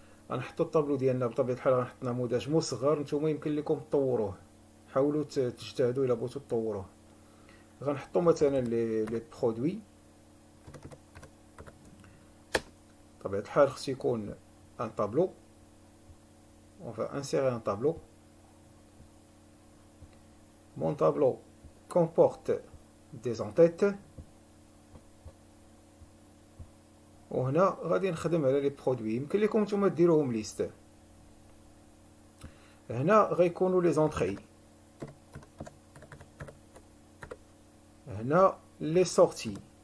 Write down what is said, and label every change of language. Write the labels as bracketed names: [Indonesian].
[Arabic] غنحطو الطابلو ديالنا بطبيعة الحال، غنحط نموذج مصغر، نتوما يمكن لكم تطوروه، حاولوا تجتهدوا الا بغيتو تطوروه. غنحطو مثلا لي برودوي. بطبيعة الحال خصو يكون ان طابلو. [French] On va insérer un tableau. Mon tableau comporte des en-têtes. [Arabic] وهنا غادي نخدم على لي برودوي، يمكن لكم نتوما ديروهم ليست. هنا غيكونوا لي زونطري، هنا لي سورتي.